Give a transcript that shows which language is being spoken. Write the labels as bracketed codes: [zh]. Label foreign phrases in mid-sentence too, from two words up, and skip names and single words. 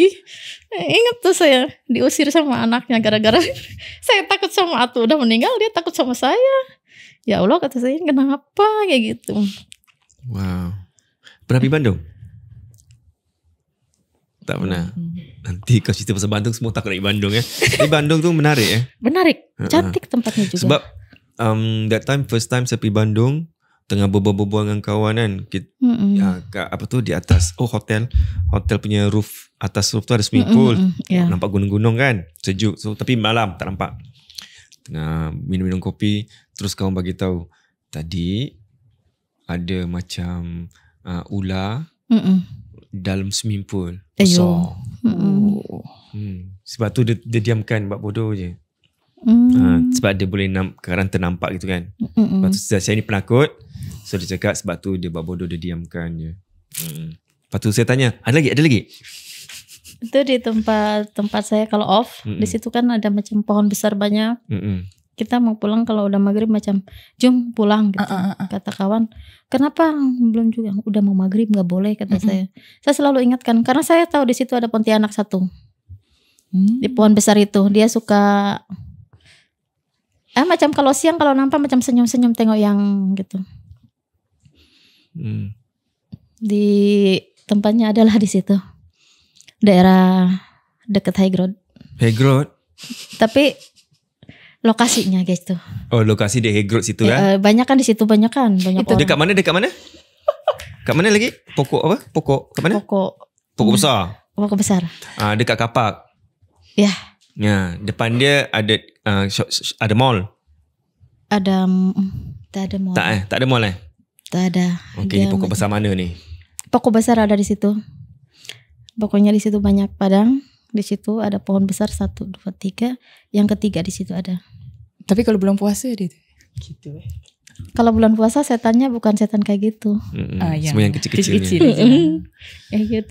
[id] Ingat tuh saya diusir sama anaknya gara-gara saya takut sama Atu udah meninggal, dia takut sama saya. Ya Allah kata saya, kenapa kayak gitu. [ms] Wow. Pernah pergi Bandung? Tak pernah. Nanti kau cerita pasal Bandung semua takut nak pergi Bandung ya. Tapi Bandung tu menarik ya. Menarik, cantik tempatnya juga. Sebab [en] that time first time [ms] saya pergi Bandung, tengah berbual-bual dengan kawan kan. Di atas hotel punya roof, atas roof tu ada [en] swimming pool. [ms] Nampak gunung-gunung kan, sejuk. So tapi malam tak nampak. Tengah minum-minum kopi, terus kawan bagi tahu tadi ada macam ular dalam [en] swimming pool [ms] besar. Sebab tu dia diamkan buat bodoh je. Sebab dia boleh kadang ternampak gitu kan. Lepas tu saya ni penakut, so dia cakap sebab tu dia buat bodoh, dia diamkan je. Lepas tu saya tanya, ada lagi? Itu di tempat saya kalau off, di situ kan ada macam pohon besar banyak. [id] Kita mau pulang kalau udah maghrib macam jom pulang gitu. Kata kawan, kenapa belum juga? Udah mau maghrib nggak boleh kata saya. Saya selalu ingatkan karena saya tahu di situ ada Pontianak satu. [ms] Di pohon besar itu dia suka macam kalau siang kalau nampak macam senyum-senyum tengok yang gitu. [id] Di tempatnya adalah di situ. Daerah dekat High Road. High Road? Tapi lokasinya guys tuh. [ms] Oh, lokasi di High Road situ ya? Banyak kan di situ, banyak itu orang. Dekat mana? Kat mana lagi? Pokok apa? Kat mana? Pokok besar. Pokok besar. Dekat kapak. Ya. Ya, depan dia ada ada mall. Tak ada mall. Tak ada mall Tak ada. Okey, ni pokok besar mana ni? Pokok besar ada di situ. [id] Pokoknya di situ banyak padang. Di situ ada pohon besar 1, 2, 3. Yang ketiga di situ ada. Tapi kalau bulan puasa dia gitu. Kalau bulan puasa setannya bukan setan kayak gitu. Semua yang kecil-kecil. Kayak gitu.